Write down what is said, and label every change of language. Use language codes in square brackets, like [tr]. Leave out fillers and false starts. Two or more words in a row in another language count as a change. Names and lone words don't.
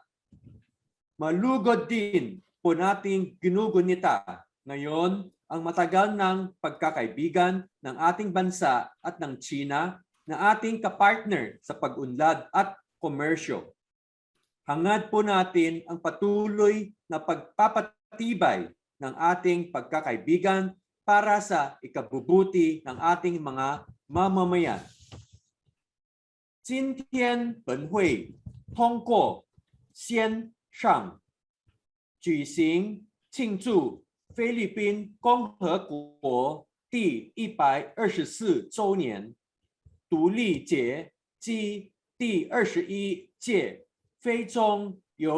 [tl] Malugod din po nating ginugunita ngayon ang matagal ng pagkakaibigan ng ating bansa at ng China na ating kapartner sa pag-unlad at komersyo. Hangad po natin ang patuloy na pagpapatibay ng ating pagkakaibigan para sa ikabubuti ng ating mga mamamayan. [zh] 今天本会通过线上举行庆祝菲律宾共和国第124周年独立节及第21届非中友